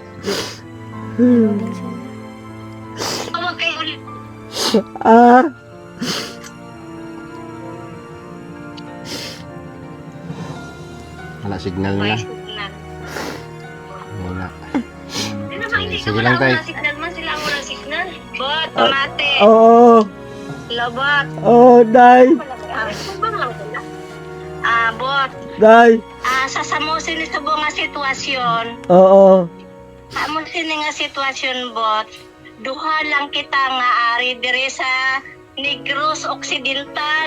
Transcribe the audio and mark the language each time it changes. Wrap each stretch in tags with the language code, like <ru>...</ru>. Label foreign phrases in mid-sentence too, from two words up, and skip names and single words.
<hil>Tawag kay ulit. Ah, Wala signal na. May signal. Wala.</hil> <tl>Hindi naman, hindi ka Sige wala lang, tay.</tl> <hil>wala signal man sila ang wala signal. Bot, tomate. oo. Labat. Oh, day. Ha? Bot. Day, Sa samusin ni subong nga sitwasyon, oo. amon sini nga sitwasyon, Bot. Duha lang kita nga ari dire sa Negros Occidental.</hil>